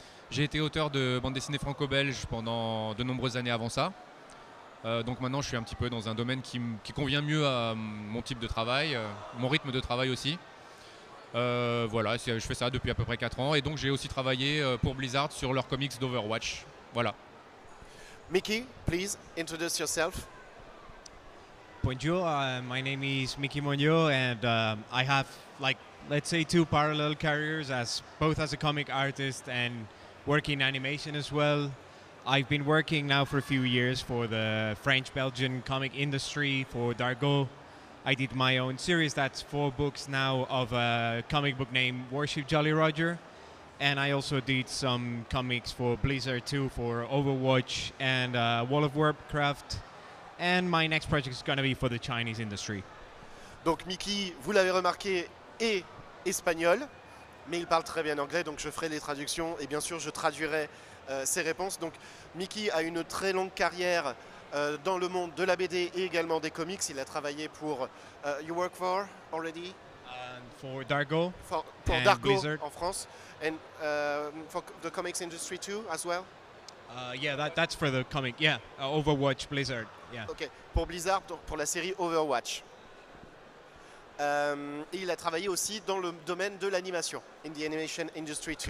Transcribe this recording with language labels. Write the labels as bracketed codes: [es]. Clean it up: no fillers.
[fr] J'ai été auteur de bande dessinée franco-belge pendant de nombreuses années avant ça. Donc maintenant je suis un petit peu dans un domaine qui convient mieux à mon type de travail, mon rythme de travail aussi. Voilà, je fais ça depuis à peu près 4 ans et donc j'ai aussi travaillé pour Blizzard sur leurs comics d'Overwatch. Voilà. [en] Mickey, please introduce yourself. Bonjour, my name is Mickey Monyo, and I have, let's say, two parallel careers, both as a comic artist and working in animation as well. I've been working now for a few years for the French-Belgian comic industry for Dargo. I did my own series, that's 4 books now, of a comic book named Warship Jolly Roger. And I also did some comics for Blizzard too, for Overwatch and World of Warcraft. And my next project is going to be for the Chinese industry. [fr] Donc Mickey, vous l'avez remarqué, est espagnol, mais il parle très bien anglais, donc je ferai les traductions et bien sûr je traduirai ses réponses. Donc Mickey a une très longue carrière dans le monde de la BD et également des comics. Il a travaillé pour [en] You Work For already? For Dargo. For Dargo Blizzard. En France. And for the comics industry too, as well? Yeah, that's for the comic. Yeah, Overwatch, Blizzard. Yeah. [fr] Ok, pour Blizzard, pour la série Overwatch. Et il a travaillé aussi dans le domaine de l'animation, [en] in the animation industry too.